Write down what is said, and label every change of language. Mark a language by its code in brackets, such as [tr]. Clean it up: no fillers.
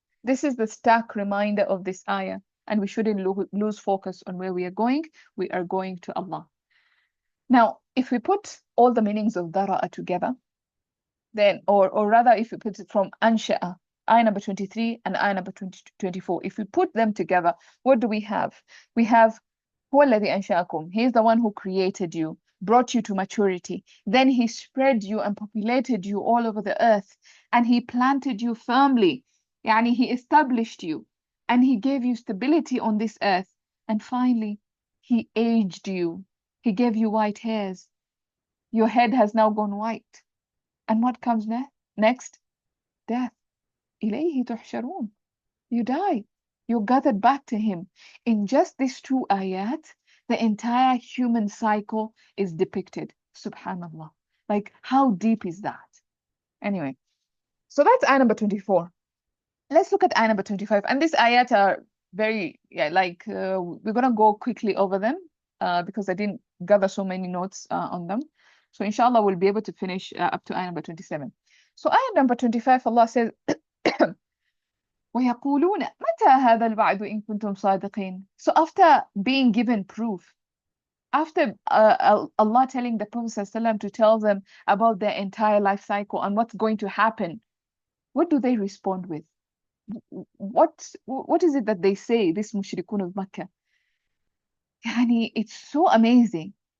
[en] This is the stark reminder of this ayah. And we shouldn't lose focus on where we are going. We are going to Allah. Now, if we put all the meanings of dara'a together, then, or rather, if we put it from ansha'a, ayah number 23 and ayah number 24, if we put them together, what do we have? We have [ar] هو الذي أنشأكم. [en] He is the one who created you, brought you to maturity. Then he spread you and populated you all over the earth. And he planted you firmly. Yani he established you. And he gave you stability on this earth. And finally, he aged you. He gave you white hairs. Your head has now gone white. And what comes next? Death. [ar] إليه تحشرون. [en] You die. You're gathered back to him. In just these two ayat, the entire human cycle is depicted. Subhanallah. Like, how deep is that? Anyway, so that's ayah number 24. Let's look at ayah number 25. And these ayat are very, we're going to go quickly over them because I didn't gather so many notes on them. So inshallah, we'll be able to finish up to ayah number 27. So ayah number 25, Allah says, [ar] ويقولون متى هذا الوعد إن كنتم صادقين. [en] So after being given proof, after Allah telling the Prophet ﷺ to tell them about their entire life cycle and what's going to happen, what do they respond with? What is it that they say, this mushrikun of Makkah? Yani, it's so amazing.